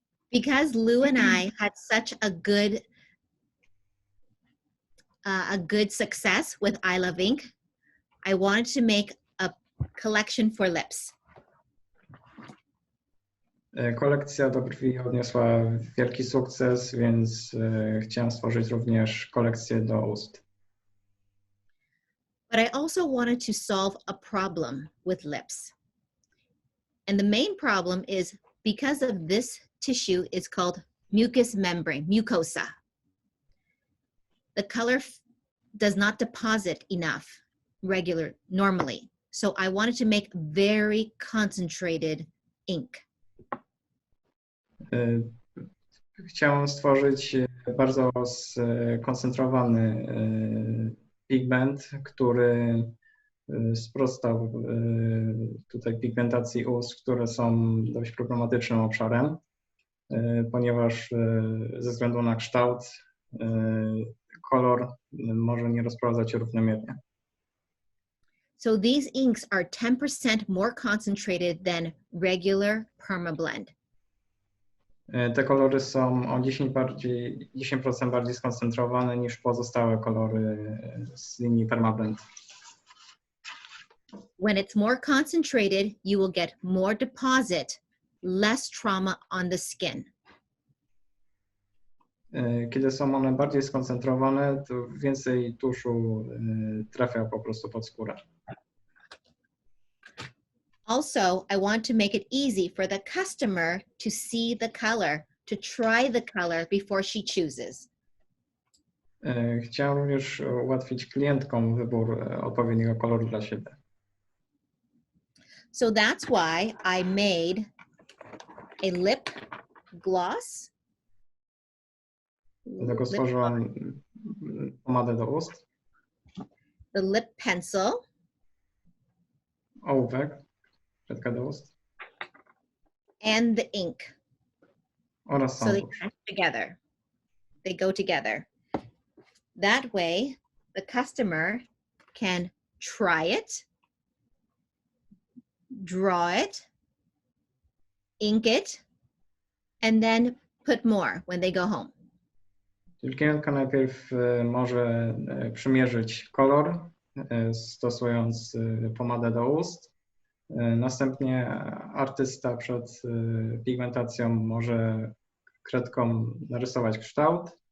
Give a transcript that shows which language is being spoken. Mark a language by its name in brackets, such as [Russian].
[English] Because Lou and I had such a good success with I Love Ink, I wanted to make a collection for lips. [Polish] Kolekcja do brwi odniosła wielki sukces, więc chciałem stworzyć również kolekcję do ust. [English] But I also wanted to solve a problem with lips. And the main problem is because of this tissue is called mucous membrane, mucosa. The color does not deposit enough normally. So I wanted to make very concentrated ink. [Polish] Chciałem stworzyć bardzo skoncentrowany pigment, który sprostał tutaj pigmentacji ust, które są dość problematycznym obszarem, ponieważ ze względu na kształt kolor może nie rozprowadzać się równomiernie. [English] So these inks are 10% more concentrated than regular permablend. [Polish] Te kolory są o 10% bardziej skoncentrowane niż pozostałe kolory z linii Permablend. [English] When it's more concentrated, you will get more deposit, less trauma on the skin. [Polish] Kiedy są one bardziej skoncentrowane, to więcej tuszu trafia po prostu pod skórę. [English] Also, I want to make it easy for the customer to see the color, to try the color before she chooses. [Polish] Chciałem również ułatwić klientkom wybór odpowiedniego koloru dla siebie. [English] So that's why I made a lip gloss. [Polish] Dlatego stworzyłam pomadę do ust. [English] The lip pencil. [Polish] Ołówek, kredka do ust. [English] And the ink. [Polish] Oraz [English] So they [Polish] tusz. [English] match together. They go together. That way, the customer can try it, draw it, ink it, and then put more when they go home. [Polish] Czyli klientka najpierw może przymierzyć kolor, stosując pomadę do ust, Następnie artysta przed pigmentacją może kredką narysować kształt.